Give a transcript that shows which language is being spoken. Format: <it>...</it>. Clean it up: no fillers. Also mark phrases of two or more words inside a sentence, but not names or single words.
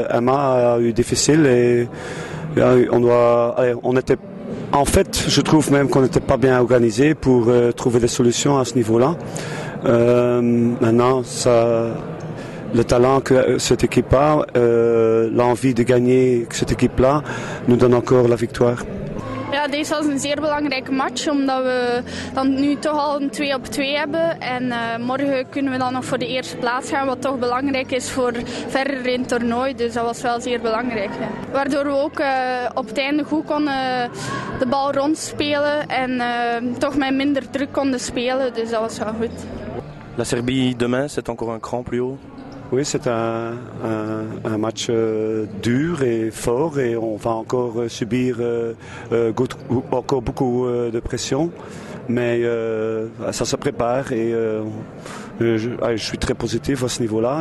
<fr>Emma a eu difficile et on était... En fait, je trouve même qu'on n'était pas bien organisé pour trouver des solutions à ce niveau-là. Maintenant, le talent que cette équipe a, l'envie de gagner que cette équipe-là, nous donne encore la victoire.</fr> <nl>Ja, deze was een zeer belangrijke match, omdat we dan nu toch al een 2-op-2 hebben. En morgen kunnen we dan nog voor de eerste plaats gaan, wat toch belangrijk is voor verder in het toernooi. Dus dat was wel zeer belangrijk. Ja. Waardoor we ook op het einde goed konden de bal rondspelen en toch met minder druk konden spelen. Dus dat was wel goed.</nl> <fr>La Serbie demain, c'est encore un cran plus haut? Oui, c'est un match dur et fort et on va encore subir encore beaucoup de pression. Mais ça se prépare et je suis très positif à ce niveau-là.</fr>